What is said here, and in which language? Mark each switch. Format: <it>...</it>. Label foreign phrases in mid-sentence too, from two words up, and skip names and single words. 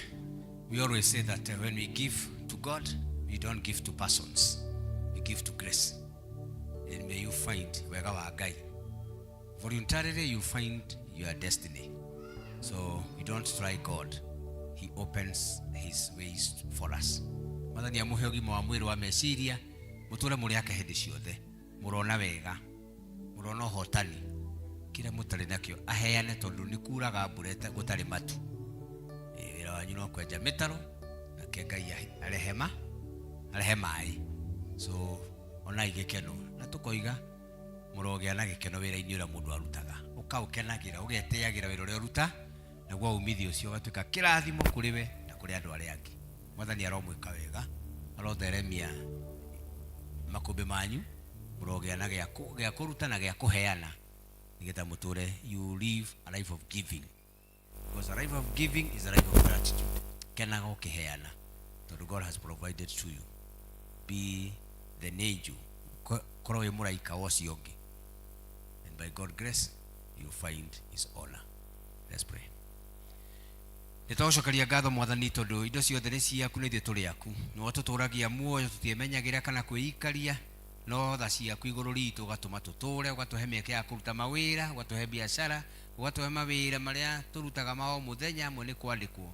<en>We always say that when we give to God, we don't give to persons. We give to grace. And may you find wherever our guy. Voluntarily, you find your destiny. So we don't try God. He opens his ways for us.</en> <ki>Mother ni amuhe ũgima wa mwĩrĩ wa meciria, mũtũre mũrĩ ake hĩndĩ ciothe. Mũrona wega. Mũrona ũhotani. Kĩrĩa mũtarĩ nakĩo aheane, tondũ nĩ kuraga mbura gũtarĩ matu. Wĩra wanyu no kwenja mĩtaro, nake Ngai arehe maĩ. So onai gĩkeno. Na tũkoiga mũrogĩa na gĩkeno wĩra-inĩ ũrĩa mũndũ arutaga. Ũkaũkenagĩra, ũgetĩagĩra wĩra ũrĩa ũruta, naguo umithio ũcio ũgatuĩka kĩrathimo kũrĩ we na kũrĩ andũ arĩa angĩ. Mwathani aromwĩka wega, arotheremia makũmbĩ manyu, mũrogĩa na gĩa kũruta na gĩa kũheana, nĩgetha mũtũre</ki> <en>you live a life of giving. Because a life of giving is a life of gratitude.</en> <ki>Kenaga ũkĩheana, tondũ</ki> <en>God has provided to you. Be the angel,</en> <ki>korwo wĩ mũraika ũcio ũngĩ.</ki> <en>And by God's grace, you find his honor. Let's pray.</en> <ki>Nĩtũgũcokeria ngatho Mwathani, tondũ indo ciothe nĩ ciaku, nĩ ithuĩ tũrĩ aku. Nĩwe tũtũragia muoyo, tũtiĩmenyagĩra kana kwĩikaria, no tha ciaku igũrũ ritũ ũgatũma tũtũre, ũgatũhe mĩeke ya kũruta mawĩra, ũgatũhe biacara, ũgatũhe mawĩra marĩa tũrutaga ma o mũthenya, amwe nĩ kwandĩkwo.</ki>